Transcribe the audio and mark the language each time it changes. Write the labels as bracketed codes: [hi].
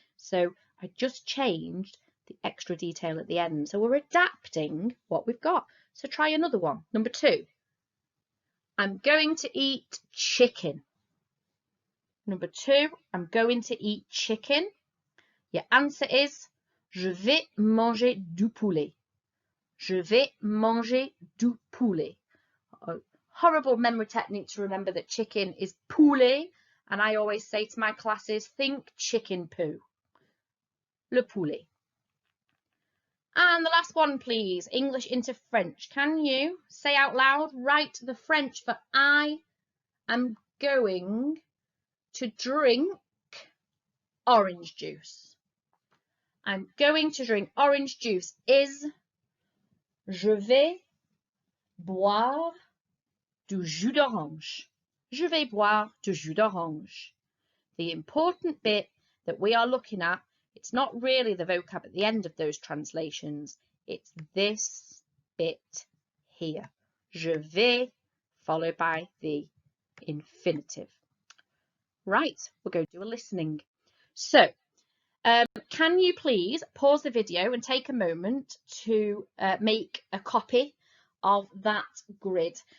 [en] So I just changed the extra detail at the end. So we're adapting what we've got. So try another one. Number 2, I'm going to eat chicken. Number 2, I'm going to eat chicken. Your answer is [fr] je vais manger du poulet. Je vais manger du poulet. [en] A horrible memory technique to remember that chicken is poulet, and I always say to my classes, think chicken poo. [fr] Le poulet. [en] And the last one, please, English into French. Can you say out loud, write the French for I am going to drink orange juice? I'm going to drink orange juice is [fr] Je vais boire du jus d'orange. Je vais boire du jus d'orange. [en] The important bit that we are looking at, it's not really the vocab at the end of those translations. It's this bit here. Je vais, followed by the infinitive. Right, we'll go do a listening. So, can you please pause the video and take a moment to make a copy of that grid?